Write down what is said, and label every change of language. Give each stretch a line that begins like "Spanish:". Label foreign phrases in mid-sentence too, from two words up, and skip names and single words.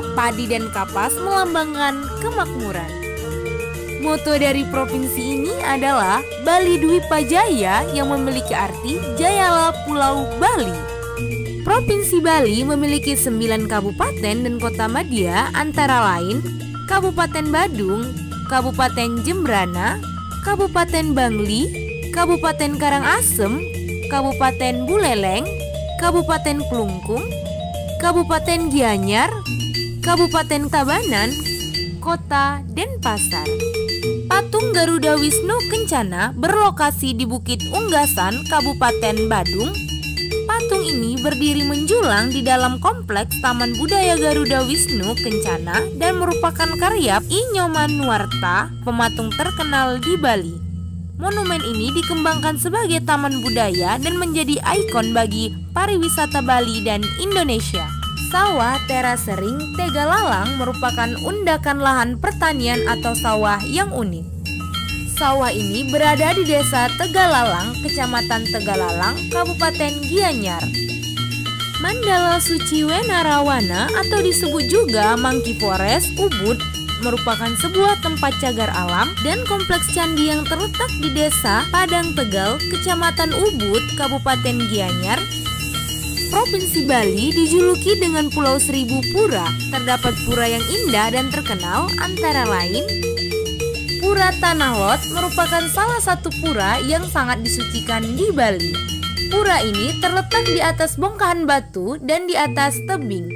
Indonesian: Padi dan kapas melambangkan kemakmuran. Moto dari provinsi ini adalah Bali Dwipa Jaya yang memiliki arti Jayalah Pulau Bali. Provinsi Bali memiliki 9 kabupaten dan kota madya antara lain Kabupaten Badung, Kabupaten Jembrana, Kabupaten Bangli, Kabupaten Karangasem, Kabupaten Buleleng, Kabupaten Klungkung, Kabupaten Gianyar, Kabupaten Tabanan, Kota Denpasar. Patung Garuda Wisnu Kencana berlokasi di Bukit Unggasan, Kabupaten Badung. Patung ini berdiri menjulang di dalam kompleks Taman Budaya Garuda Wisnu Kencana dan merupakan karya I Nyoman Nuarta, pematung terkenal di Bali. Monumen ini dikembangkan sebagai taman budaya dan menjadi ikon bagi pariwisata Bali dan Indonesia. Sawah terasering Tegalalang merupakan undakan lahan pertanian atau sawah yang unik. Sawah ini berada di Desa Tegalalang, Kecamatan Tegalalang, Kabupaten Gianyar. Mandala Suci Wenarawana atau disebut juga Monkey Forest Ubud merupakan sebuah tempat cagar alam dan kompleks candi yang terletak di Desa Padang Tegal, Kecamatan Ubud, Kabupaten Gianyar, Provinsi Bali. Dijuluki dengan Pulau Seribu Pura. Terdapat pura yang indah dan terkenal, antara lain Pura Tanah Lot merupakan salah satu pura yang sangat disucikan di Bali. Pura ini terletak di atas bongkahan batu dan di atas tebing.